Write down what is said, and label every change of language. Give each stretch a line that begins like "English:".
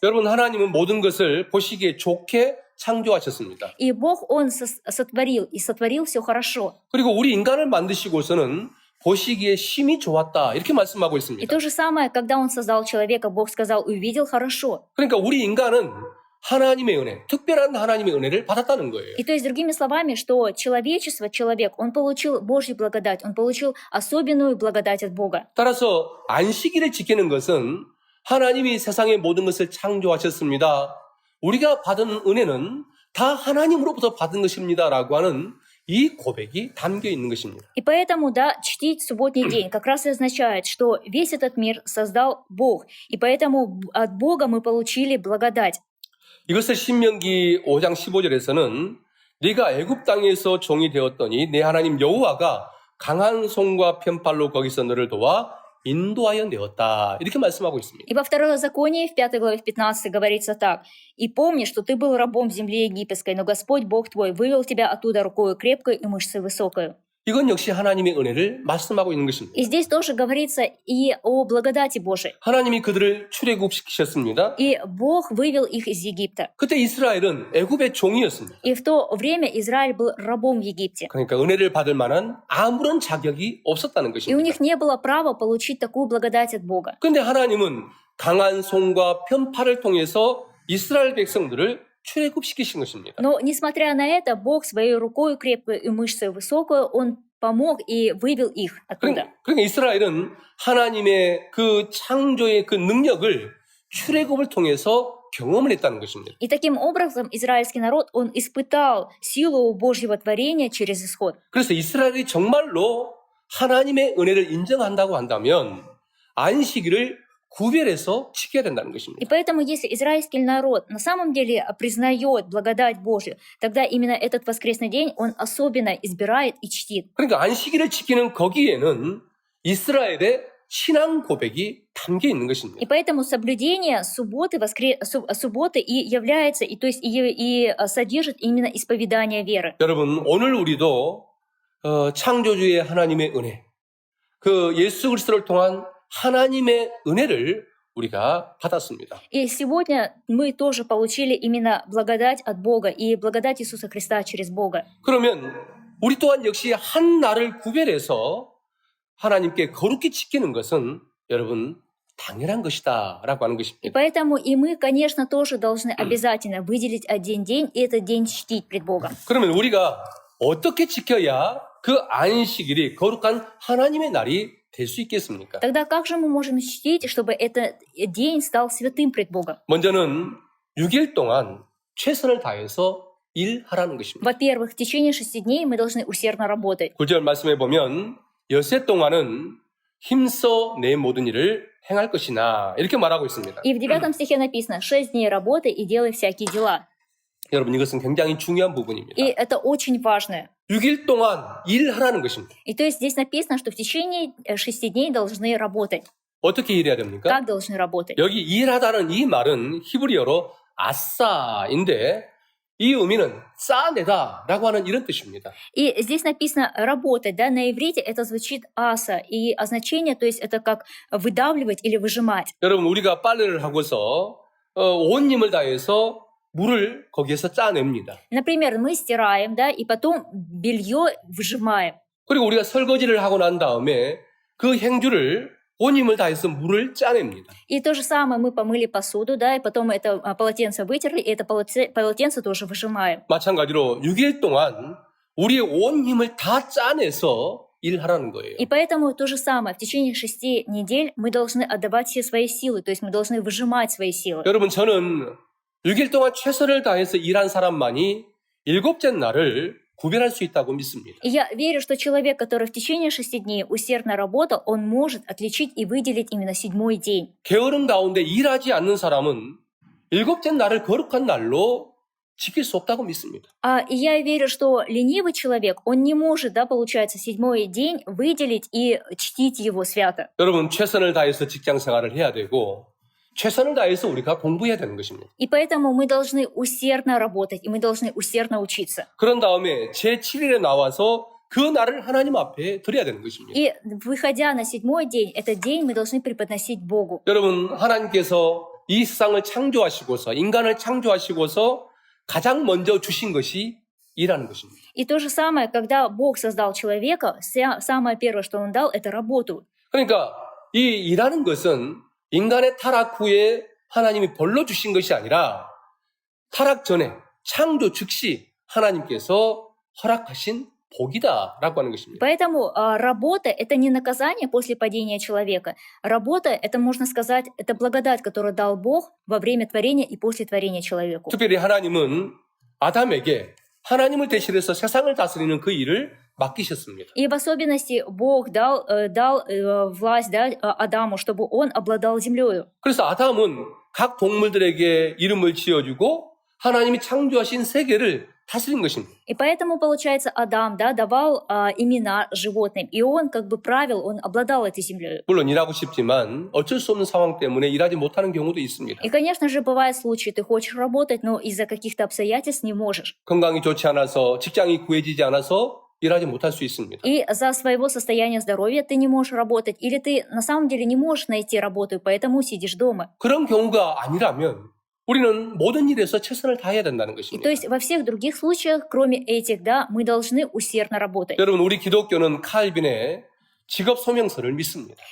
Korean: 여러분, 하나님은 모든 것을 보시기에 좋게 창조하셨습니다.
Russian: И Бог, Он сотворил, и сотворил все хорошо.
Korean: 그리고 우리 인간을 만드시고서는 보시기에 심히 좋았다 이렇게 말씀하고
Russian: И
Korean: 있습니다.
Russian: то же самое, когда Он создал человека, Бог сказал, увидел хорошо.
Korean: 그러니까 우리 인간은 하나님의 은혜, 특별한 하나님의 은혜를 받았다는 거예요.
Russian: И то есть, другими словами, что человечество, человек, он получил Божью благодать, он получил особенную благодать от Бога.
Korean: 따라서 안식일을 지키는 것은 하나님이 세상의 모든 것을 창조하셨습니다. 우리가 받은 은혜는 다 하나님으로부터 받은 것입니다라고 하는 이 고백이 담겨 있는 것입니다.
Russian: И поэтому, да, чтить субботний день как раз и означает, что весь этот мир создал Бог. И поэтому от Бога мы получили благодать.
Korean: 이것을 신명기 5장 15절에서는 네가 애굽 땅에서 종이 되었더니 내 하나님 여호와가 강한 손과 편팔로 거기서 너를 도와 인도하여 내었다. 이렇게 말씀하고 있습니다.
Russian: И во Второзаконии, в 5 главе в 15 говорится так. «И помни, что ты был рабом в земле египетской, но Господь Бог твой вывел тебя оттуда рукою крепкой и мышцей высокою».
Korean: 이건 역시 하나님의 은혜를 말씀하고 있는 것입니다.
Russian: И здесь тоже говорится и о благодати Божией.
Korean: 하나님이 그들을 출애굽시키셨습니다.
Russian: И Бог вывел их из Египта.
Korean: 그때 이스라엘은 애굽의 종이었습니다.
Russian: И в то время Израиль был рабом в Египте.
Korean: 그러니까 은혜를 받을 만한 아무런 자격이 없었다는
Russian: И у
Korean: 것입니다.
Russian: них не было права получить такую благодать от Бога.
Korean: 그런데 하나님은 강한 손과 편팔을 통해서 이스라엘 백성들을 출애굽시키신 것입니다.
Russian: Но, несмотря на это, Бог своей рукой крепкой и мышцей высокую, Он помог и вывел их оттуда.
Korean: 그러니까 이스라엘은 하나님의 그 창조의 그 능력을 출애굽을 통해서 경험을 했다는 것입니다.
Russian: И таким образом израильский народ, он испытал силу Божьего творения через исход.
Korean: 그래서 이스라엘이 정말로 하나님의 은혜를 인정한다고 한다면 안식일을 구별해서 지켜야 된다는 것입니다.
Russian: И поэтому, если израильский народ на самом деле признает благодать Божью, тогда именно этот воскресный день он особенно избирает и чтит.
Korean: 그러니까 안식일을 지키는 거기에는 이스라엘의 신앙 고백이 담겨 있는 것입니다.
Russian: И поэтому соблюдение субботы и является, и, то есть, и содержит именно исповедание веры.
Korean: 여러분, 오늘 우리도 창조주의 하나님의 은혜, 그 예수 그리스도를 통한 하나님의 은혜를 우리가 받았습니다.
Russian: И сегодня мы тоже получили именно благодать от Бога и благодать Иисуса Христа через Бога.
Korean: 그러면 우리 또한 역시 한 날을 구별해서 하나님께 거룩히 지키는 것은 여러분 당연한 것이다 라고 하는
Russian: И
Korean: 것입니다.
Russian: поэтому и мы, конечно, тоже должны обязательно выделить один день и этот день чтить пред Богом.
Korean: 그러면 우리가 어떻게 지켜야 그 안식일이 거룩한 하나님의 날이 될 수 있겠습니까?
Russian: Тогда как же мы можем чтить, чтобы этот день стал святым пред Богом?
Korean: 먼저는 6일 동안 최선을 다해서 일하라는 것입니다.
Russian: Во-первых, в течение 6 дней мы должны усердно работать.
Korean: 9절 말씀에 보면 엿새 동안은 힘써 내 모든 일을 행할 것이나 이렇게 말하고 있습니다.
Russian: И в 9 стихе написано: 6 дней работай и делай всякие дела.
Korean: 여러분 이것은 굉장히 중요한 부분입니다.
Russian: И это очень важно.
Korean: 6일 동안 일하라는 것입니다.
Russian: И то есть здесь написано, что в течение 6 дней должны работать.
Korean: 어떻게 일해야 됩니까?
Russian: Как должны работать?
Korean: 여기 일하다는 이 말은 히브리어로 아싸인데 이 의미는 싸내다라고 하는 이런 뜻입니다.
Russian: И здесь написано работать, да, на иврите это звучит аса, и означение, то есть это как выдавливать или выжимать.
Korean: 여러분 우리가 빨래를 하고서 온 힘을 다해서 물을 거기에서 짜냅니다.
Russian: Например, мы стираем, да, и потом белье выжимаем.
Korean: 그리고 우리가 설거지를 하고 난 다음에 그 행주를 온 힘을 다해서 물을 짜냅니다.
Russian: И то же самое мы помыли посуду, да, и потом это полотенце вытерли, и это полотенце тоже выжимаем.
Korean: 마찬가지로 6일 동안 우리의 온 힘을 다 짜내서 일하라는 거예요.
Russian: И поэтому то же самое, в течение 6 недель мы должны отдавать все свои силы, то есть мы должны выжимать свои силы.
Korean: 여러분 저는 6일 동안 최선을 다해서 일한 사람만이 일곱째 날을 구별할 수 있다고 믿습니다.
Russian: И я верю, что человек, который в течение 6 дней усердно работал, он может отличить и выделить именно 7-й день.
Korean: 게으름 가운데 일하지 않는 사람은 일곱째 날을 거룩한 날로 지킬 수 없다고 믿습니다.
Russian: И я верю, что ленивый человек, он не может, да, получается, 7-й день выделить и чтить его свято.
Korean: 여러분 최선을 다해서 직장 생활을 해야 되고 최선을 다해서 우리가 공부해야 되는 것입니다.
Russian: И поэтому мы должны усердно работать, и мы должны усердно учиться.
Korean: 그런 다음에 제7일에 나와서 그 날을 하나님 앞에 드려야 되는 것입니다.
Russian: И выходя на 7-й день, этот день мы должны преподносить Богу.
Korean: 여러분 하나님께서 이 세상을 창조하시고서 인간을 창조하시고서 가장 먼저 주신 것이 일하는 것입니다.
Russian: И то же самое, когда Бог создал человека, самое первое, что Он дал, это работу.
Korean: 그러니까 이 일하는 것은 인간의 타락 후에 하나님이 벌로 주신 것이 아니라 타락 전에 창조 즉시 하나님께서 허락하신 복이다라고 하는 것입니다.
Russian: Поэтому работа — это не наказание после падения человека. Работа — это, можно сказать, это благодать, которую дал Бог во время творения и после творения человеку.
Korean: 특별히 하나님은 아담에게 하나님을 대신해서 세상을 다스리는 그 일을 맡기셨습니다.
Russian: И в особенности Бог дал власть, да, Адаму, чтобы он обладал землею.
Korean: 그래서 아담은 각 동물들에게 이름을 지어주고 하나님이 창조하신 세계를 다스린 것입니다.
Russian: И поэтому, получается, Адам, да, давал имена животным, и он как бы правил, он обладал этой землей.
Korean: 물론 일하고 싶지만 어쩔 수 없는 상황 때문에 일하지 못하는 경우도 있습니다.
Russian: И, конечно же, бывают случаи, ты хочешь работать, но из-за каких-то обстоятельств не можешь.
Korean: 건강이 좋지 않아서 직장이 구해지지 않아서 일하지 못할 수 있습니다.
Russian: И за своего состояния здоровья ты не можешь работать, или ты на самом деле не можешь найти работу, и поэтому сидишь дома.
Korean: 그런 경우가 아니라면 우리는 모든 일에서 최선을 다해야 된다는
Russian: И
Korean: 것입니다.
Russian: то есть во всех других случаях, кроме этих, да, мы должны усердно работать.
Korean: 여러분 우리 기독교는 칼빈의 직업 소명서를 믿습니다.